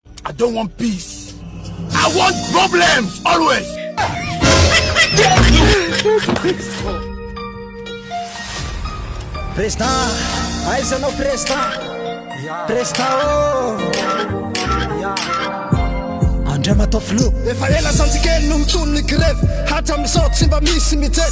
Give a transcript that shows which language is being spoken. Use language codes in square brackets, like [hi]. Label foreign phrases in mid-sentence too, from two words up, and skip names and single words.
[en] I don't want peace. I want problems always. [mg] Président, aisanao président. Président oh. Andra matao flo. Efa ela santikely no mitony grève. Hatram'izao tsy mba misy mijely.